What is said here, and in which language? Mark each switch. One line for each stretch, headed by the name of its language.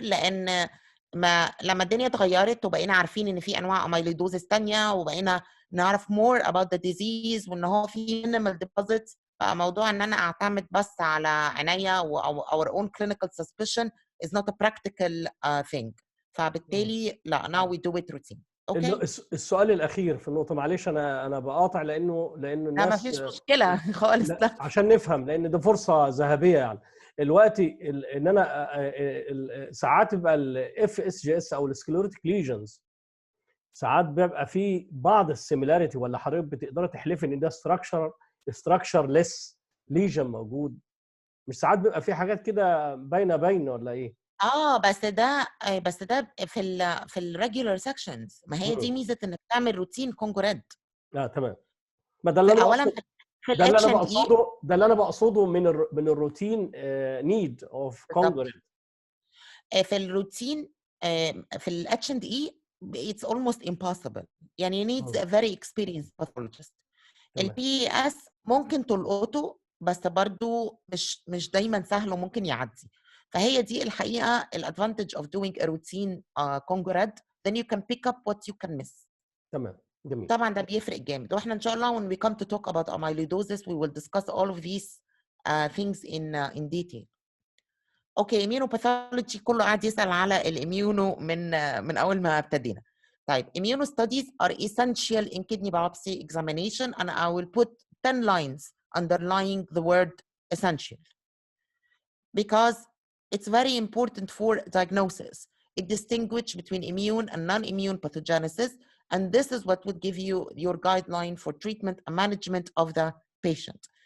Arabic: لان لما الدنيا اتغيرت وبقينا عارفين ان في انواع اميليدوزس ثانيه، وبقينا نعرف
English: more about the disease
Arabic: وان هو في minimal deposits، بقى موضوع ان انا اعتمد بس على عينيا
English: our own clinical suspicion is not a practical thing.
Arabic: فبالتالي لا
English: now we do it routine.
Arabic: اوكي. السؤال الاخير في النقطه، معلش انا بقاطع لانه الناس ما فيش مشكله خالص. لا عشان نفهم، لان دي فرصه ذهبيه. يعني دلوقتي ان انا ساعات بيبقى الاف اس جي اس او السكليروتيك ليجنز، ساعات بيبقى في بعض السيميلاريتي، ولا حضرتك بتقدر تحلفي ان ده ستراكشر ليس ليجن موجود؟ مش ساعات بيبقى في حاجات كده باينه ولا ايه؟ بس ده في الريجولار سكشنز. ما هي دي ميزه انك تعمل روتين كونجو ريد. تمام. ما ده اللي انا اولا في الاتش ان اي، ده اللي انا بقصده من الروتين نيد اوف كونجو ريد. في الروتين في الاتش ان اي
English: it's almost impossible. يعني needs a very experienced pathologist.
Arabic: البي اس ممكن تلقطه بس برضو مش دايما سهل وممكن يعدي. فهي دي الحقيقه الادفانتج
English: of doing a routine Congo Red. then you can pick up what you can miss.
Arabic: تمام، جميل. طبعا ده بيفرق جامد. واحنا ان شاء الله
English: when we come to talk about amyloidosis we will discuss all of these things in detail.
Arabic: اوكي. immunopathology كله قاعد يسال على الاميونو من اول ما ابتدينا.
English: طيب immuno studies are essential in kidney biopsy examination and I will put 10 lines underlying the word essential because it's very important for diagnosis. It distinguishes between immune and non-immune pathogenesis, and this is what would give you your guideline for treatment and management of the patient.